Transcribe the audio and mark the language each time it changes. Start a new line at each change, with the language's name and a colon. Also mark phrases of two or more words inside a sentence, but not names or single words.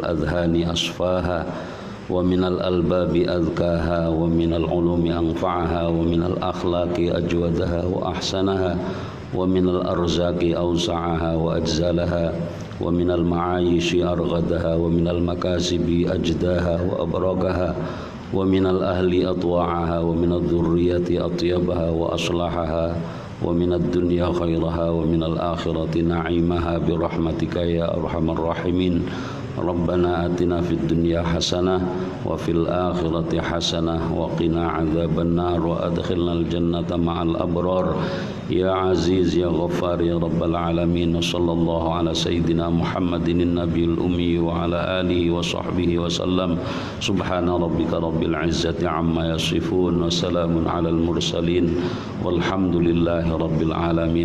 Arabic: أذهانا أصفاها ومن الألباب أذكاها ومن العلوم أنفعها ومن الأخلاق أجودها وأحسنها ومن الأرزاق أوسعها وأجزلها ومن المعايش أرغدها ومن المكاسب أجداها وأبركها ومن الأهل أطوعها ومن الذرية أطيبها وأصلحها ومن الدنيا خيرها ومن الآخرة نعيمها برحمتك يا أرحم الراحمين. ربنا آتنا في الدنيا حسنة وفي الآخرة حسنة وقنا عذاب النار وأدخلنا الجنة مع الأبرار يا عزيز يا غفار يا رب العالمين. صلى الله على سيدنا محمد النبي الأمي وعلى آله وصحبه وسلم. سبحان ربك رب العزة عما يصفون وسلام على المرسلين والحمد لله رب العالمين.